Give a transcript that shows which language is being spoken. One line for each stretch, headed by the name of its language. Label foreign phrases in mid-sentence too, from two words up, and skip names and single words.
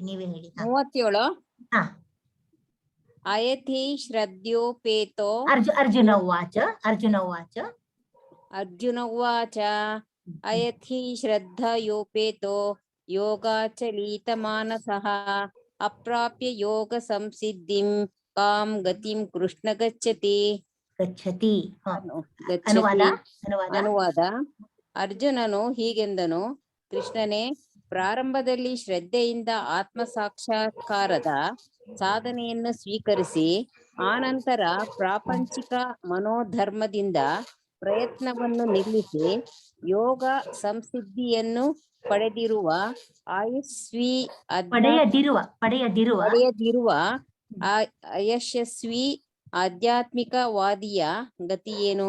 Sanskrit: 37. ಅಯಥಿ ಶ್ರದ್ಯೋಪೇತೋ ಅರ್ಜುನ ಉವಾಚ ಅಯಥಿ ಶ್ರದ್ಧಯೋಪೇತೋ ಯೋಗಾಚಲಿತ ಮಾನಸಃ ಅಪ್ರಾಪ್ಯ ಯೋಗ ಸಂಸಿದ್ಧಿಂ ಕಾಂ ಗತಿಂ ಕೃಷ್ಣ ಗಚ್ಚತಿ. ಗಚ್ಚತಿ. ಗಚ್ಚತಿ.
Kannada: ಅನುವಾದ ಅನುವಾದ. ಅರ್ಜುನನು ಹೀಗೆಂದನು, ಕೃಷ್ಣನೇ, ಪ್ರಾರಂಭದಲ್ಲಿ ಶ್ರದ್ಧೆಯಿಂದ ಆತ್ಮ ಸಾಕ್ಷಾತ್ಕಾರದ ಸಾಧನೆಯನ್ನು ಸ್ವೀಕರಿಸಿ ಆನಂತರ ಪ್ರಾಪಂಚಿಕ ಮನೋಧರ್ಮದಿಂದ ಪ್ರಯತ್ನವನ್ನು ನಿಲ್ಲಿಸಿ ಯೋಗ ಸಂಸಿದ್ಧಿಯನ್ನು ಪಡೆದಿರುವ ಪಡೆಯದಿರುವ ಅಯಶಸ್ವಿ ಆಧ್ಯಾತ್ಮಿಕವಾದಿಯ ಗತಿ ಏನು?